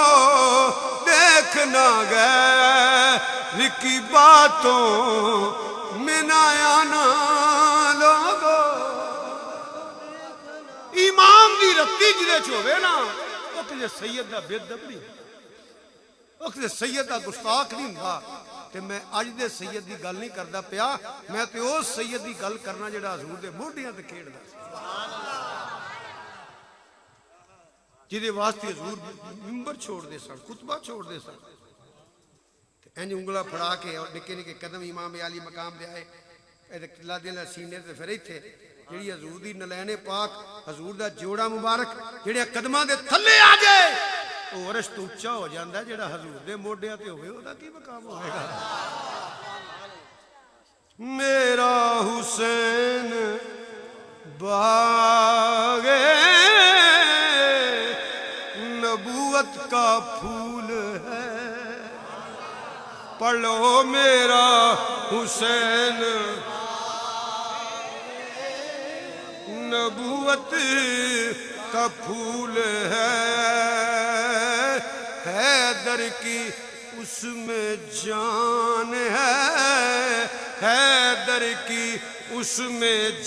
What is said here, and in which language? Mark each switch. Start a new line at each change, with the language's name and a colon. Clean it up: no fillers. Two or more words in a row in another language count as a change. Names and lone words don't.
Urdu: دیکھنا غیر کی باتوں میں نہ آنا لوگو.
Punjabi: ایمان دی رتی جلے چھوڑے نا وہ کسی سید دا بے ادب نہیں، وہ کسی سید دا گستاخ نہیں ہوندا. کہ میں اج دے سید دی گل نہیں کردا پیا، میں تے او سید دی گل کرنا جڑا حضور دے موڈیاں تے کھیڑدا سی، جدے واسطے حضور منبر چھوڑ دے سن، خطبہ چھوڑ دے سن. انج انگلا پھڑا کے اور نکے نکے قدم امام علی مقام دے آئے لا دے سینے تے پھر ایتھے جڑی حضور دی نلین پاک حضور دا جوڑا مبارک جڑے قدماں دے تھلے آ جائے ਉਹ ਅਰਸ਼ ਤੋਂ ਉੱਚਾ ਹੋ ਜਾਂਦਾ ਜਿਹੜਾ ਹਜ਼ੂਰ ਦੇ ਮੋਢਿਆਂ ਤੇ ਹੋਵੇ ਉਹਦਾ ਕੀ ਮਕਾਮ ਹੋਵੇਗਾ।
Urdu: میرا حسین باغِ نبوت کا پھول ہے، پڑھ لو میرا حسین نبوت کا پھول ہے، حیدر کی اس میں جان ہے، حیدر کی اس میں